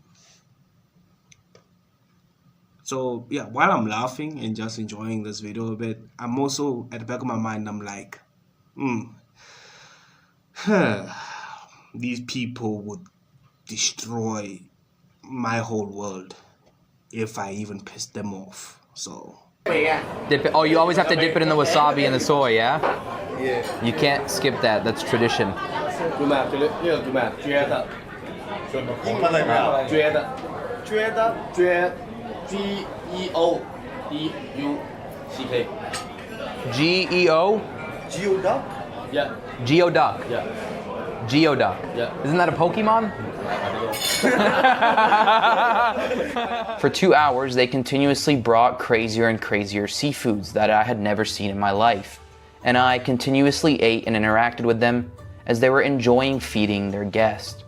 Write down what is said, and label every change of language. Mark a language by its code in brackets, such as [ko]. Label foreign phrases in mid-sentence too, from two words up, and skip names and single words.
[en] So yeah, while I'm laughing and just enjoying this video a bit, I'm also at the back of my mind, I'm like, these people would destroy my whole world if I even pissed them off. So Dip it. Oh, you always have to dip it in the wasabi and the soy, yeah? Yeah. You can't skip that. That's tradition. [yue] 叫咩？呢個叫咩？Triads。英文嚟㗎。Triads。G-E-O-D-U-C-K。 [en] G-E-O? Geoduck? Yeah. Geoduck. Yeah. Geoduck. Yeah. Isn't that a Pokemon? For 2 hours, they continuously brought crazier and crazier seafoods that I had never seen in my life. And I continuously ate and interacted with them as they were enjoying feeding their guest.